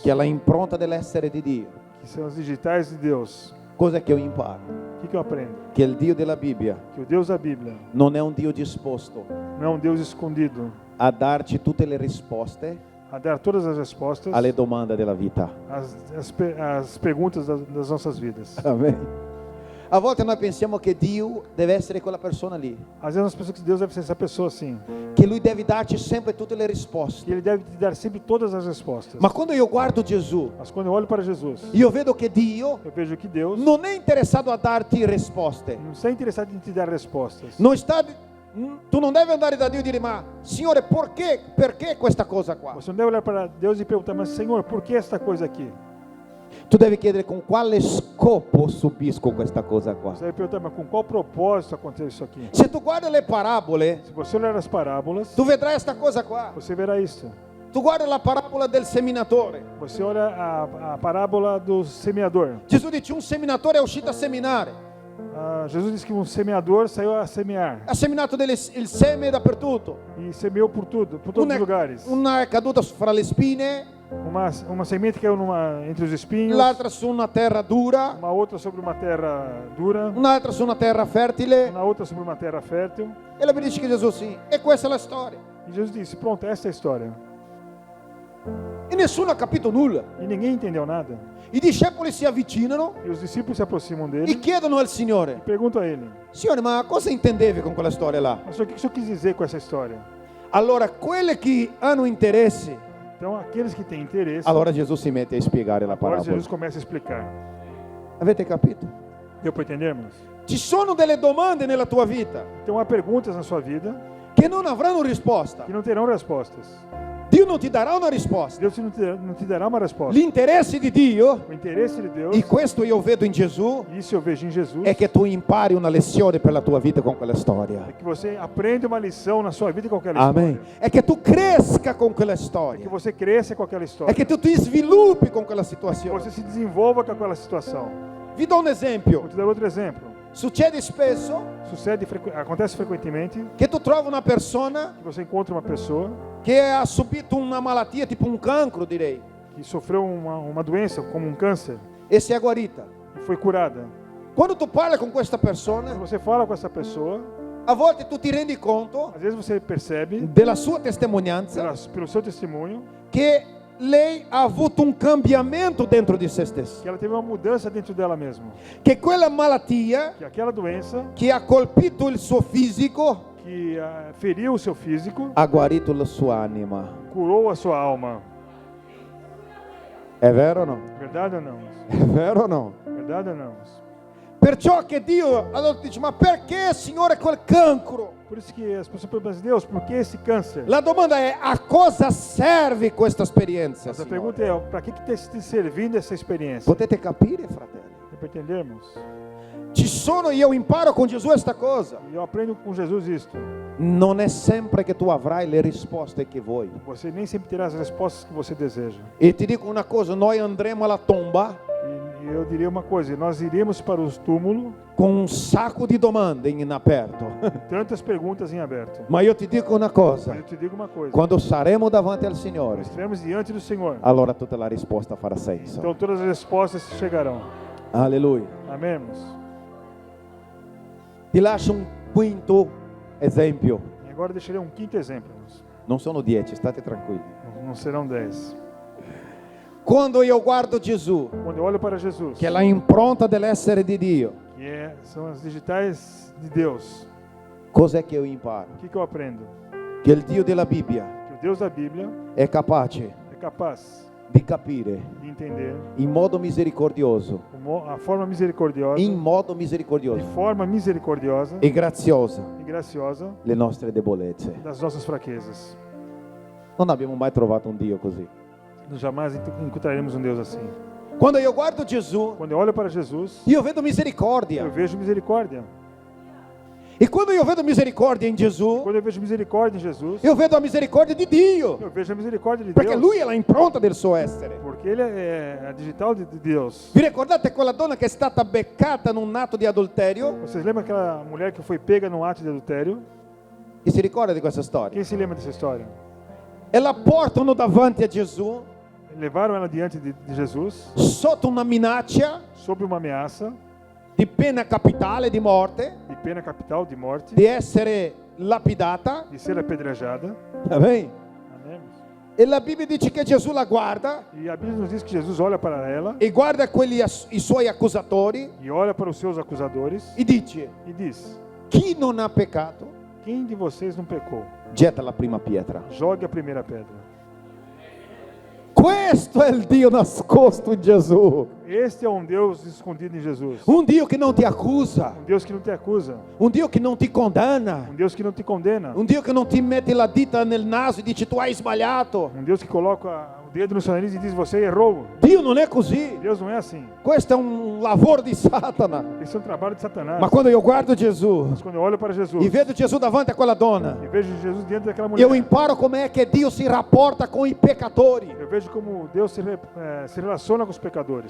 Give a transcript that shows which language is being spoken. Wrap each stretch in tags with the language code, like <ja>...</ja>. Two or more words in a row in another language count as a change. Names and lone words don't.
<it>che è la impronta dell'essere di Dio,</it> <pt>que são as digitais de Deus,</pt> <it>cosa che io imparo?</it> <pt>o que eu aprendo?</pt> <it>Che il Dio della Bibbia</it> <pt>Que o Deus da Bíblia</pt> <it>non è un Dio disposto</it> <pt>não é um Deus escondido</pt> <it>a darci tutte le risposte</it> <pt>a dar todas as respostas</pt> <it>alle domande della vita.</it> <pt>às perguntas das nossas vidas.</pt> <it>Amen. A volte noi pensiamo che Dio deve essere quella persona lì,</it> <pt>Às vezes nós pensamos que Deus deve ser essa pessoa assim,</pt> <it>che Lui deve darci sempre tutte le</it> <pt>que</pt> <it>risposte.</it> <pt>Ele deve te dar sempre todas as respostas.</pt> <it>Ma quando io guardo Gesù,</it> <pt>Mas quando eu olho para Jesus,</pt> <it>io vedo che Dio</it> <pt>eu vejo que Deus</pt> <it>non è interessato a darti risposte.</it> <pt>não está interessado em te dar respostas.</pt> <it>Non sta, tu non devi andare da Dio e dire: ma Signore, perché questa cosa qua?</it> <pt>Você não deve olhar para Deus e perguntar, mas Senhor, por que esta coisa aqui?</pt> <it>Tu devi chiedere: con quale scopo subisco questa cosa qua?</it> <pt>Você deve perguntar, mas com qual propósito aconteceu isso aqui?</pt> <it>Se tu guardi le parabole,</it> <pt>Se você olhar as parábolas,</pt> <it>tu vedrai questa cosa qua.</it> <pt>você verá isso.</pt> <it>Tu guardi la parabola del seminatore.</it> <pt>Você olha a parábola do semeador.</pt> <it>Gesù dice: un seminatore è uscito a seminare.</it> <pt>Jesus disse que um semeador saiu a semear</pt> <it>Ha seminato il seme dappertutto.</it> <pt>e semeou por tudo, por todos os lugares.</pt> <it>Una è caduta fra le spine,</it> <pt>Uma semente caiu entre os espinhos,</pt> <it>l'altra su una terra dura,</it> <pt>uma outra sobre uma terra dura,</pt> <it>un'altra su una terra fertile.</it> <pt>uma outra sobre uma terra fértil.</pt> <it>E la Bibbia dice che Gesù sì. E questa è la storia.</it> <pt>E Jesus disse: pronto, essa é a história.</pt> <it>E nessuno ha capito nulla.</it> <pt>E ninguém entendeu nada.</pt> <it>I discepoli si avvicinano</it> <pt>E os discípulos se aproximam e dele</pt> <it>chiedono al e Signore:</it> <pt>perguntam a ele:</pt> <it>Signore, ma cosa intendevi con quella storia là?</it> <pt>mas o que o senhor quis dizer com essa história?</pt> <it>Allora, quelli che hanno interesse,</it> <pt>Então, aqueles que têm interesse,</pt> <it>allora Gesù si mette a spiegare la</it> <pt>agora</pt> <it>parabola.</it> <pt>Jesus começa a explicar.</pt> <it>Avete capito?</it> <pt>Deu para entendermos?</pt> <it>Ci sono delle domande nella tua vita</it> <pt>Então, há perguntas na sua vida</pt> <it>che non avranno risposta.</it> <pt>que não terão respostas.</pt> <it>Dio non ti darà una risposta.</it> <pt>Deus não te dará uma resposta.</pt> <it>L'interesse di Dio,</it> <pt>O interesse de Deus,</pt> <it>e questo io vedo in Gesù,</it> <pt>isso eu vejo em Jesus,</pt> <it>è che tu impari una lezione per la tua vita con quella storia.</it> <pt>é que você aprende uma lição na sua vida com aquela</pt> <it>Amen.</it> <pt>história.</pt> <it>È che tu cresca con quella</it> <pt>É que</pt> <it>storia.</it> <pt>você cresça com aquela</pt> <it>È</it> <pt>história.</pt> <it>che tu ti sviluppi con quella</it> <pt>Que</pt> <it>situazione.</it> <pt>você se desenvolva com aquela situação.</pt> <it>Vi do un</it> <pt>Vou</pt> <it>esempio.</it> <pt>te dar outro exemplo.</pt> <it>Succede spesso</it> <pt>Acontece frequentemente</pt> <it>che tu trovi una persona</it> <pt>que você encontra uma pessoa</pt> <it>che ha subito una malattia, tipo un cancro direi,</it> <pt>que sofreu uma doença, como um câncer,</pt> <it>e si è guarita.</it> <pt>e foi curada.</pt> <it>Quando tu parli con questa</it> <pt>Quando</pt> <it>persona,</it> <pt>você fala com essa pessoa,</pt> <it>a volte tu ti rendi conto</it> <pt>às vezes você percebe,</pt> <it>della sua testimonianza</it> <pt>pelo seu testemunho,</pt> <it>che lei ha avuto un cambiamento dentro di se stessa,</it> <pt>que ela teve uma mudança dentro dela mesma.</pt> <it>che quella malattia</it> <pt>Que aquela doença</pt> <it>che ha colpito il suo fisico</it> <pt>que feriu o seu físico,</pt> <it>ha guarito la sua anima.</it> <pt>curou a sua alma.</pt> <it>È vero o no?</it> <pt>Verdade ou não?</pt> <it>È vero o no?</it> <pt>Verdade ou não?</pt> <it>Perciò che Dio allora dice, ma perché Signore quel cancro?</it> <pt>Por isso que as pessoas perguntam, Deus, por que esse câncer?</pt> <it>La domanda è, a cosa serve questa esperienza,</it> <pt>Mas a</pt> <it>Signore?</it> <pt>pergunta é, para que está te servindo essa experiência?</pt> <it>Potete capire, fratelli?</it> <pt>Para entendermos.</pt> <it>Io imparo con Gesù questa cosa.</it> <pt>E eu aprendo com Jesus isto.</pt> <it>Non è sempre che tu avrai le risposte che vuoi.</it> <pt>Você nem sempre terá as respostas que você deseja.</pt> <it>E ti dico una cosa, noi andremo alla tomba</it> <pt>E eu diria uma coisa, nós iremos para os túmulos</pt> <it>con un sacco di domande in aperto.</it> <pt>tantas perguntas em aberto.</pt> <it>Ma io ti dico una cosa,</it> <pt>Mas eu te digo uma coisa,</pt> <it>quando saremo davanti al Signore,</it> <pt>estaremos diante do Senhor,</pt> <it>allora tutta la risposta farà senso.</it> <pt>então todas as respostas chegarão.</pt> <it>Alleluia.</it> <pt>Amém, irmãos?</pt> <it>Ti lascio un quinto esempio.</it> <pt>E agora deixarei um quinto exemplo, irmãos.</pt> <it>Non sono 10, state tranquilli.</it> <pt>Não serão 10.</pt> <it>Quando io guardo Gesù,</it> <pt>Quando eu olho para Jesus,</pt> <it>che è la impronta dell'essere di Dio,</it> <pt>que são as digitais de Deus,</pt> <it>cos'è che io imparo?</it> <pt>o que eu aprendo?</pt> <it>Che il Dio della Bibbia</it> <pt>Que o Deus da Bíblia</pt> <it>è capace</it> <pt>é capaz</pt> <it>di capire</it> <pt>de entender</pt> <it>in modo misericordioso,</it> <pt>a forma misericordiosa,</pt> <it>in modo</it> <pt>de</pt> <it>misericordioso</it> <pt>forma misericordiosa</pt> <it>e graziosa</it> <pt>e graciosa</pt> <it>le nostre debolezze.</it> <pt>das nossas fraquezas.</pt> <it>Non abbiamo mai trovato un Dio così.</it> <pt>Nós jamais encontraremos um Deus assim.</pt> <it>Quando io guardo Gesù,</it> <pt>Quando eu olho para Jesus,</pt> <it>io vedo</it> <pt>eu</pt> <it>misericordia.</it> <pt>vejo misericórdia.</pt> <it>E quando io vedo misericordia in Gesù,</it> <pt>Quando eu vejo misericórdia em Jesus,</pt> <it>io vedo la misericordia di Dio,</it> <pt>eu vejo a misericórdia de</pt> <it>perché</it> <pt>Deus.</pt> <it>Lui è la impronta del suo essere.</it> <pt>Porque Ele é a digital de Deus.</pt> <it>Vi ricordate quella donna che è stata beccata in un atto di adulterio?</it> <pt>Vocês lembram aquela mulher que foi pega num ato de adultério?</pt> <it>Chi si ricorda di questa storia?</it> <pt>Quem se lembra dessa história?</pt> <it>E la portano davanti a Gesù</it> <pt>Levaram ela diante de Jesus,</pt> <it>sotto una minaccia</it> <pt>sob uma ameaça</pt> <it>di pena capitale di morte,</it> <pt>de pena capital de morte,</pt> <it>di essere lapidata.</it> <pt>de ser apedrejada. Amém? Amém?</pt> <it>E la Bibbia dice che Gesù la guarda</it> <pt>E a Bíblia nos diz que Jesus olha para ela</pt> <it>e guarda i suoi accusatori</it> <pt>e olha para os seus acusadores</pt> <it>e dice:</it> <pt>e diz:</pt> <it>chi non ha peccato</it> <pt>quem de vocês não pecou?</pt> <it>getta la prima pietra.</it> <pt>Jogue a primeira pedra.</pt> <it>Questo è il Dio nascosto in Gesù,</it> <pt>Este é um Deus escondido em Jesus.</pt> <it>un Dio che non ti accusa,</it> <pt>Um Deus que não te acusa.</pt> <it>un Dio che non ti condanna,</it> <pt>Um Deus que não te condena.</pt> <it>un Dio che non ti mette la dita nel naso e dice tu hai sbagliato.</it> <pt>Um Deus que coloca o dedo no seu nariz e diz: você errou.</pt> <it>Dio non è così.</it> <pt>Deus não é assim.</pt> <it>Questo è un lavoro di Satana.</it> <pt>Esse é um trabalho de Satanás.</pt> <it>Ma quando io guardo Gesù</it> <pt>Mas quando eu olho para Jesus</pt> <it>e vedo Gesù davanti a quella donna,</it> <pt>e vejo Jesus diante daquela mulher,</pt> <it>io imparo com'è che Dio si rapporta con i peccatori,</it> <pt>eu vejo como Deus se relaciona com os pecadores.</pt>